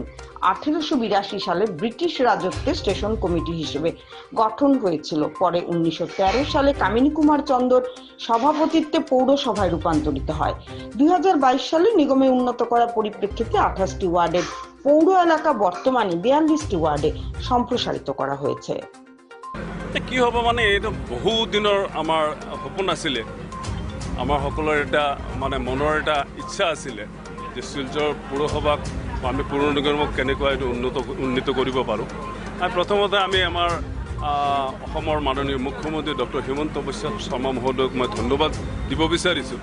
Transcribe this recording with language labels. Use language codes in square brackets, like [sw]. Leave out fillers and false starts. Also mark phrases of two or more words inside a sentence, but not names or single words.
[bn] 1882 সালে ব্রিটিশ রাজত্বে স্টেশন কমিটি হিসেবে গঠন হয়েছিল। পরে 1913 সালে কামিনী কুমার চন্দর সভাপতিত্বে পৌরসভায় রূপান্তরিত হয়। 2022 সালে নিগমে উন্নত করার পরিপ্রেক্ষিতে 28টি ওয়ার্ডের পৌর এলাকা বর্তমানে 42টি ওয়ার্ডে সম্প্রসারিত করা হয়েছে। [as] কি হ'ব মানে এইটো বহু দিনৰ আমাৰ সপোন আছিলে। আমাৰ সকলৰ এটা মানে মনৰ এটা ইচ্ছা আছিলে যে শিলচৰ পৌৰসভাক আমি পৌৰ নিগমক কেনেকৈ এইটো উন্নীত কৰিব পাৰোঁ। আৰু প্ৰথমতে আমি আমাৰ অসমৰ মাননীয় মুখ্যমন্ত্ৰী ডক্টৰ হিমন্ত বিশ্ব শৰ্মা মহোদয়ক মই ধন্যবাদ দিব বিচাৰিছোঁ।